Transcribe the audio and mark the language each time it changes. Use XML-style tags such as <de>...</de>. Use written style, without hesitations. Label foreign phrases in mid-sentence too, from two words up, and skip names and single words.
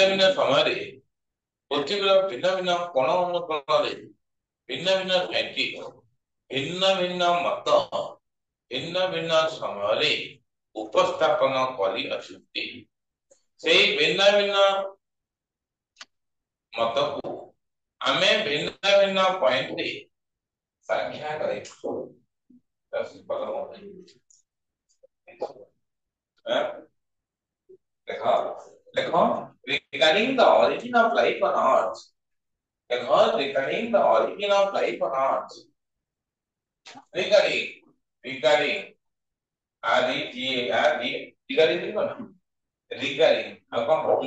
<or>ଭିନ୍ନ ସମୟରେ ପୃଥିବୀର ଭିନ୍ନ ଭିନ୍ନ କୋଣ ଅନୁକୋଣରେ ଭିନ୍ନ ଭିନ୍ନ ସାଇଣ୍ଟିଷ୍ଟ ଭିନ୍ନ ଭିନ୍ନ ମତ ଭିନ୍ନ ଭିନ୍ନ ସମୟରେ ଉପସ୍ଥାପନ କରିଅଛନ୍ତି ସେଇ ଭିନ୍ନ ଭିନ୍ନ ମତକୁ ଆମେ ଭିନ୍ନ ଭିନ୍ନ ପଏଣ୍ଟରେ ବ୍ୟାଖ୍ୟା କରିଛୁ</or> <en>regarding the origin of life on Earth, regarding the origin of life on Earth, regarding regarding how come</en>